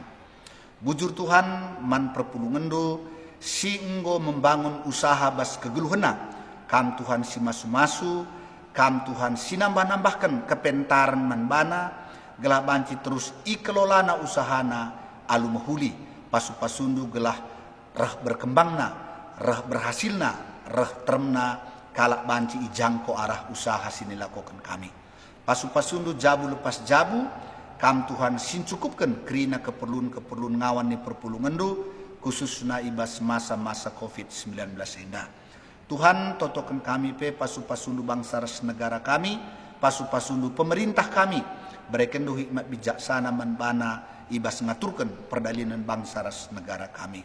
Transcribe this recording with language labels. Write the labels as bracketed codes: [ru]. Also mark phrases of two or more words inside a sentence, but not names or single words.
[btx] Bujur Tuhan man perpulungendu si enggo membangun usaha bas kegeluhena, kam Tuhan si masu-masu, kam Tuhan si nambah-nambahkan kepentaran manbana, gelah banci terus i kelolana usahana alu mahuli, pasu-pasundu gelah rah berkembangna, rah berhasilna, rah termna, kalak banci ijangko arah usaha sini lakukan kami. Pasu-pasundu jabu lepas jabu, kam Tuhan sin cukupkan kerina keperluan ngawan ni perpulungandu, khususna ibas masa-masa COVID-19 hendak. Tuhan totokan kami pe pasu-pasundu bangsa ras negara kami, pasu-pasundu pemerintah kami, berekendu hikmat bijaksana manbana ibas ngaturkan perdalinan bangsa ras negara kami.